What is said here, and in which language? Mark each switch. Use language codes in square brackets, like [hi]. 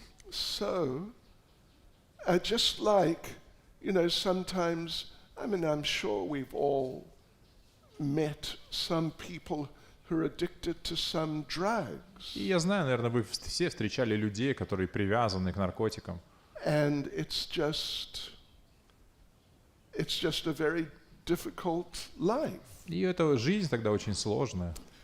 [en] So, just like, sometimes, I'm sure we've all met some people who are addicted to some drugs. [ru] И я знаю, наверное, вы все встречали людей, которые привязаны к наркотикам. [en] And it's just a very difficult life. [ru] И эта жизнь тогда очень сложная.